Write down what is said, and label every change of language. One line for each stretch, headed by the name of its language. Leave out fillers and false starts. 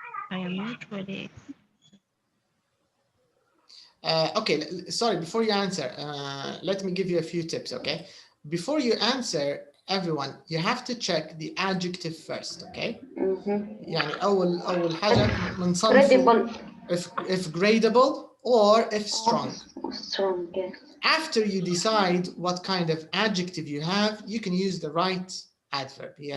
English: I am not ready. Okay, sorry, before you answer, let me give you a few tips, okay? Before you answer, everyone, you have to check the adjective first, okay?
Arabic: يعني أول حاجة بنصنفه
English: if gradable or if strong. Strong, yes. After you decide what kind of adjective you have, you can use the right adverb.